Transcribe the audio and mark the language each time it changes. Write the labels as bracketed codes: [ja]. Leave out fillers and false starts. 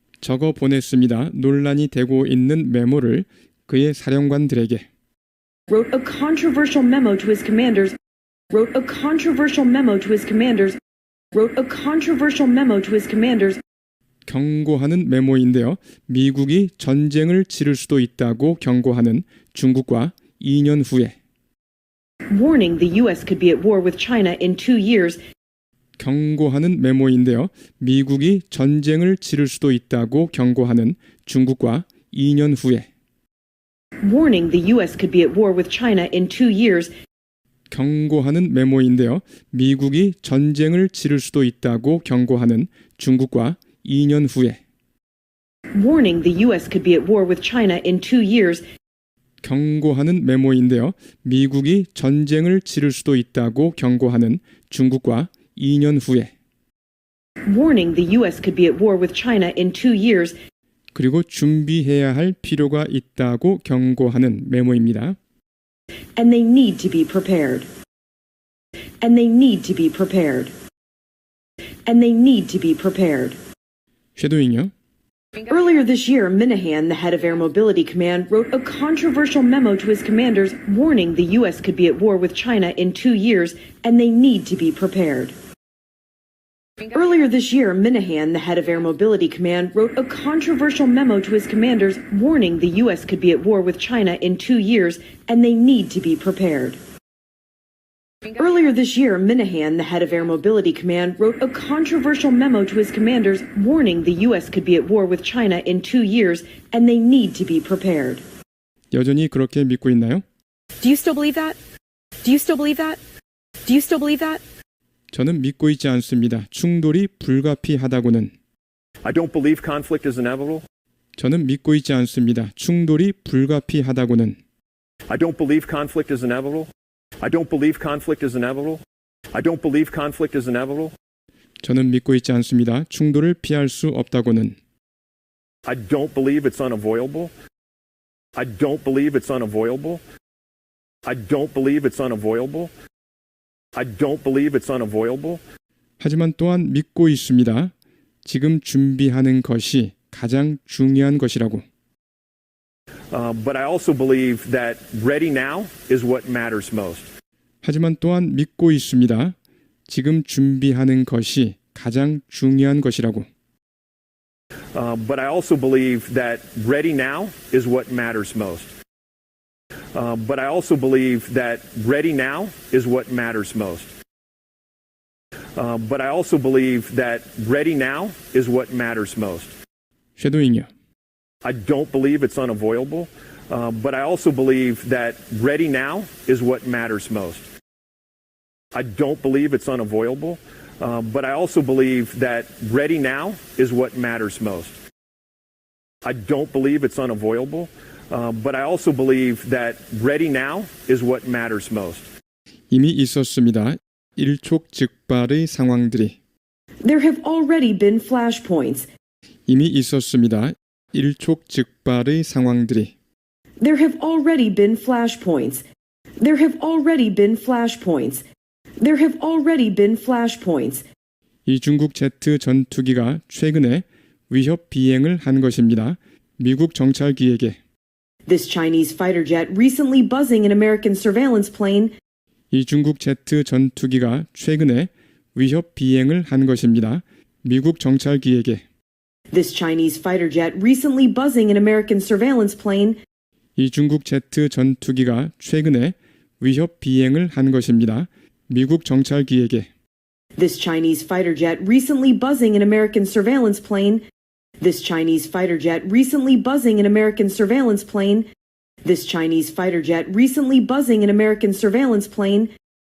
[ko] 적어 보냈습니다. 논란이 되고 있는 메모를 그의 사령관들에게. [en] wrote a controversial memo to his commanders, wrote a controversial memo to his commanders, wrote a controversial memo to his commanders, [ko] 경고하는 메모인데요. 미국이 전쟁을 치를 수도 있다고 경고하는 중국과 2년 후에. [en] warning the U.S. could be at war with China in 2 years, [ko] 경고하는 메모인데요. 미국이 전쟁을 치를 수도 있다고 경고하는 중국과 2년 후에 [en] warning the U.S. could be at war with China in 2 years, [ko] 경고하는 메모인데요. 미국이 전쟁을 치를 수도 있다고 경고하는 중국과 2년 후에 [en] warning the U.S. could be at war with China in 2 years, [ko] 경고하는 메모인데요. 미국이 전쟁을 치를 수도 있다고 경고하는 중국과 2년 후에 [en] warning the U.S. could be at war with China in 2 years, [ko] 그리고 준비해야 할 필요가 있다고 경고하는 메모입니다. [en] and they need to be prepared. And they need to be prepared. And they need to be prepared. [ko] 쉐도잉요. [en] Earlier this year, Minahan, the head of Air Mobility Command, wrote a controversial memo to his commanders warning the U.S. could be at war with China in 2 years, and they need to be prepared. Earlier this year, Minahan, the head of Air Mobility Command, wrote a controversial memo to his commanders warning the U.S. could be at war with China in 2 years, and they need to be prepared. Earlier this year, Minahan, the head of Air Mobility Command, wrote a controversial memo to his commanders warning the U.S. could be at war with China in 2 years, and they need to be prepared. [ko] 여전히 그렇게 믿고 있나요? [en] Do you still believe that? Do you still believe that? Do you still believe that? [ko] 저는 믿고 있지 않습니다. 충돌이 불가피하다고는. [en] I don't believe conflict is inevitable. [ko] 저는 믿고 있지 않습니다. 충돌이 불가피하다고는. [en] I don't believe conflict is inevitable. I don't believe conflict is inevitable. I don't believe conflict is inevitable. [ko] 저는 믿고 있지 않습니다. 충돌을 피할 수 없다고는. [en] I don't believe it's unavoidable. I don't believe it's unavoidable. I don't believe it's unavoidable. I don't believe it's unavoidable. [ko] 하지만 또한 믿고 있습니다. 지금 준비하는 것이 가장 중요한 것이라고. [en] But I also believe that ready now is what matters most. [ko] 하지만 또한 믿고 있습니다. 지금 준비하는 것이 가장 중요한 것이라고. [en] But I also believe that ready now is what matters most. But I also believe that ready now is what matters most. But I also believe that ready now is what matters most. [ko] 쉐도잉요. [en] I don't believe it's unavoidable, but I also believe that ready now is what matters most. I don't believe it's unavoidable, but I also believe that ready now is what matters most. I don't believe it's unavoidable, but I also believe that ready now is what matters most. [ko] 이미 있었습니다. 일촉즉발의 상황들이. [en] There have already been flashpoints. [ko] 이미 있었습니다. 일촉즉발의 상황들이. [en] There have already been flashpoints. There have already been flashpoints. There have already been flashpoints. [ko] 이 중국 제트 전투기가 최근에 위협 비행을 한 것입니다. 미국 정찰기에게. [en] This Chinese fighter jet recently buzzing an American surveillance plane. [ko] 이 중국 제트 전투기가 최근에 위협 비행을 한 것입니다. 미국 정찰기에게. [en] This Chinese fighter jet recently buzzing an American surveillance plane. [ko] 이 중국 제트 전투기가 최근에 위협 비행을 한 것입니다. 미국 정찰기에게. [en] This Chinese fighter jet recently buzzing an American surveillance plane. This Chinese fighter jet recently buzzing an American surveillance plane. This Chinese fighter jet recently buzzing an American surveillance plane.